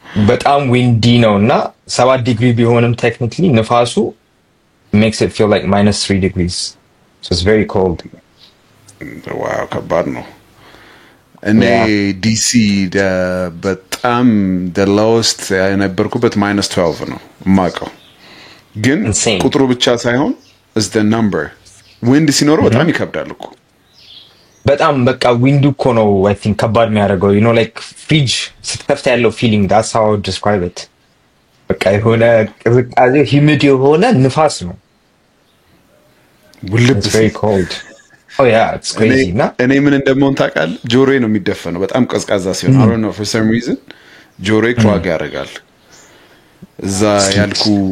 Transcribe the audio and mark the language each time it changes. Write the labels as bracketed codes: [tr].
[en] በጣም windy ነው እና 7 degree ቢሆንም technically ንፋሱ makes it feel like -3 degrees. So it's very cold. [am] Wow, ከባድ ነው. እኔ ዲሲ በጣም [en] the lowest [am] የነበርኩበት -12 ነው ማቀው ግን ቁጥሩ ብቻ ሳይሆን [en] is the number wind [am] ሲኖር በጣም ይከብዳል እኮ በጣም በቃ ዊንዱ እኮ ነው [en] I think [am] ከባድ የሚያደርገው [en] you know like fridge [am] ስትከፍት ያለው [en] feeling that's how I would describe it [am] በቃ የሆነ ቅዝቃዜ [en] humid [am] የሆነ ንፋስ ነው [en] it's very cold. Oh yeah, it's crazy. [am] እኔ ምን እንደምሆን ታውቃለህ ጆሮዬ ነው የሚደፈነው በጣም ቀዝቃዛ ሲሆን [en] I don't know for some reason [am] ጆሮዬ ክራግ ያደርጋል እዛ ያልኩ